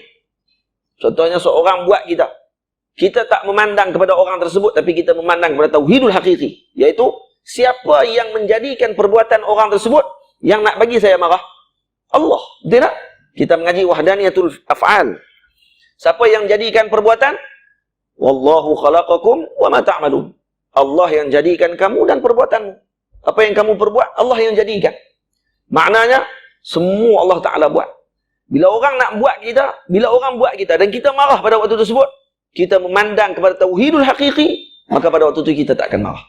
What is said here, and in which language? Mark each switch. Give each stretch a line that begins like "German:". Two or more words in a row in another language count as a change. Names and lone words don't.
Malay: Contohnya seorang buat kita. Kita tak memandang kepada orang tersebut, tapi kita memandang kepada
Arabic: التوحيد الحقيقي.
Malay: Iaitu, siapa yang menjadikan perbuatan orang tersebut yang nak bagi saya marah? Allah. Betul tak? Kita mengaji
Arabic: وحدانية الأفعال.
Malay: Siapa yang jadikan perbuatan?
Arabic: والله خلقكم وما تعملون.
Malay: Allah yang jadikan kamu dan perbuatanmu. Apa yang kamu perbuat, Allah yang jadikan. Maknanya, semua Allah Ta'ala buat. Bila orang nak buat kita, dan kita marah pada waktu tersebut, kita memandang kepada
Arabic: التوحيد الحقيقي,
Malay: maka pada waktu itu kita tak akan marah.